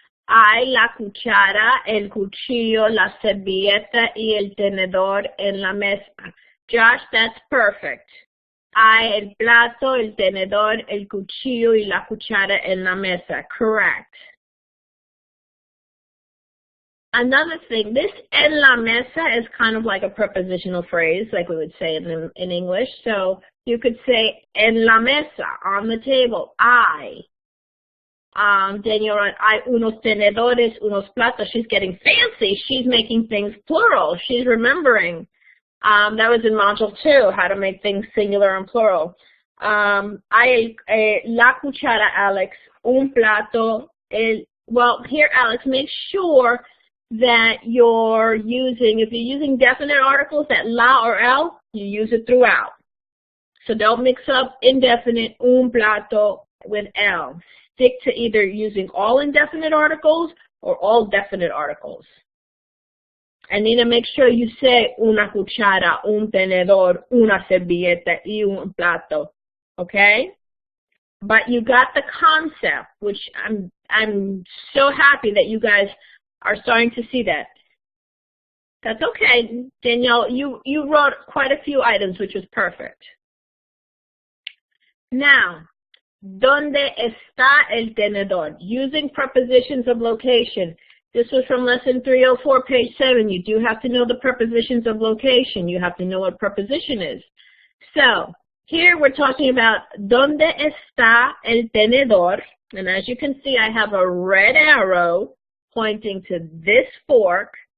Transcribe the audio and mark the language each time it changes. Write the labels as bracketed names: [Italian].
[Spanish] Hay la cuchara, el cuchillo, la servilleta y el tenedor en la mesa. Josh, [English] that's perfect. [Spanish] Hay el plato, el tenedor, el cuchillo y la cuchara en la mesa. [English] Correct. Another thing, this [Spanish] en la mesa [English] is kind of like a prepositional phrase, like we would say in English. So You could say [Spanish] en la mesa, [English] on the table. [Spanish] Daniela, hay unos tenedores, unos platos. [English] She's getting fancy. She's making things plural. She's remembering. That was in Module 2, how to make things singular and plural. [Spanish] Hay la cuchara, Alex, un plato. [English] Well, here, Alex, make sure that you're using, if you're using definite articles, that la or el, you use it throughout. So don't mix up indefinite, un plato, with el. Stick to either using all indefinite articles or all definite articles. And Nina, make sure you say [Spanish] una cuchara, un tenedor, una servilleta, y un plato, [English] okay? But you got the concept, which I'm so happy that you guys are starting to see that. That's okay, Danielle. You wrote quite a few items, which was perfect. [Spanish] Now, ¿dónde está el tenedor? [English] Using prepositions of location. This was from lesson 304, page 7. You do have to know the prepositions of location. You have to know what preposition is. So, here we're talking about [Spanish] ¿dónde está el tenedor? [English] And as you can see, I have a red arrow pointing to this fork.